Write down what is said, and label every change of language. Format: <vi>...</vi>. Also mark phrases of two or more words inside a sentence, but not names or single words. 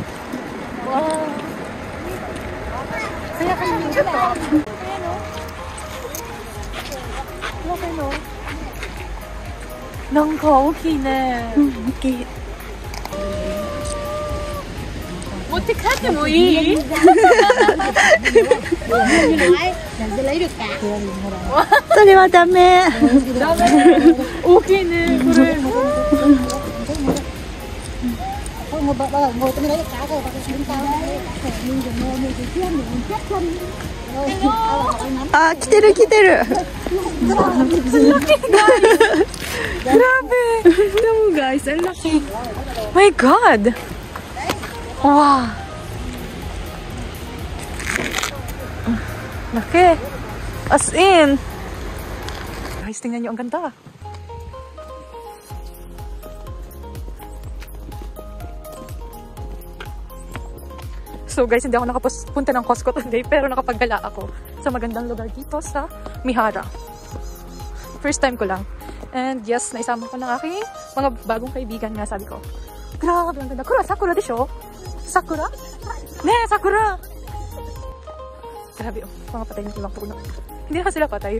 <tl>Wow! Kaya kayo dito. Ayan o.</tl> <ja>なんか大きいね。大きい。持って帰ってもいい？それはダメ。ダメ。大きいね、これ。あ、来てる来てる。</ja> <tl>Grabe! Tignan mo guys, ang laki.</tl> <en>My God!</en> <tl>Wow! Laki! As in! Guys, tingnan nyo, ang ganda.</tl> <en>So guys,</en> <tl>hindi ako nakapunta ng Costco today, pero nakapaggala ako sa magandang lugar dito sa Mihara.</tl> <en>First time</en> <tl>ko lang.</tl> <en>And yes,</en> <tl>naisama ko ng aking mga bagong kaibigan nga, sabi ko. Grabe, ang ganda.</tl> <ja>くら、さくらでしょ? さくら？ね、さくら!</ja> <tl>Grabe, oh. Mga patay ng ibang puno. Hindi na sila patay.</tl>